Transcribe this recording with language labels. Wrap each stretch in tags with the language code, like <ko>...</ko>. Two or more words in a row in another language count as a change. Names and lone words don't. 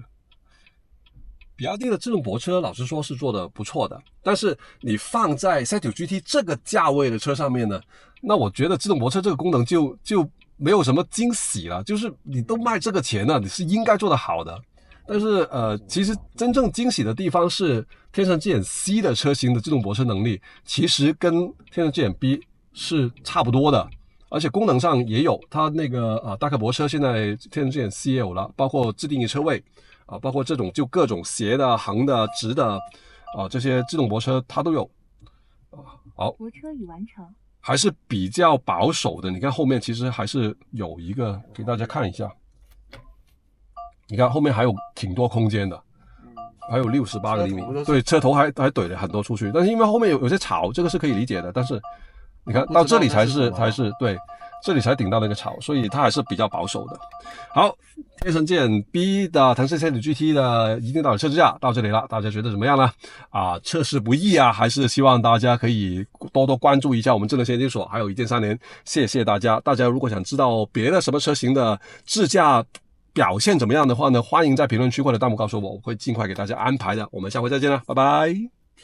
<zh>比亞迪的自動泊車老實說是做得不錯的，但是你放在 C9 GT 這個價位的車上面呢，那我覺得自動泊車這個功能就沒有什麼驚喜了，就是你都賣這個錢了，你是應該做得好的。但是其實真正驚喜的地方是天神 GMC 的車型的自動泊車能力其實跟天神 GMB 是差不多的，而且功能上也有，它那個大客泊車現在天神 GMC 也有了，包括自定義車位包括這種就各種斜的、橫的、直的這些自動泊車它都有好，泊車已完成，還是比較保守的。你看後面其實還是有一個給大家看一下，你看後面還有挺多空間的，還有68個厘米，對，車頭還懟了很多出去，但是因為後面有些草，這個是可以理解的，但是你看到這裡才是對，這裡才頂到那個草，所以它還是比較保守的。好，天神 GMB 的騰勢 C9 GT 的一鏡到底測試架到這裡了，大家覺得怎麼樣呢？測試不易還是希望大家可以多多關注一下我們智能研究所，還有一鍵3連，謝謝大家。大家如果想知道別的什麼車型的自駕表現怎麼樣的話呢，歡迎在評論區或者彈幕告訴我，我會盡快給大家安排的。我們下回再見了，拜拜。</zh>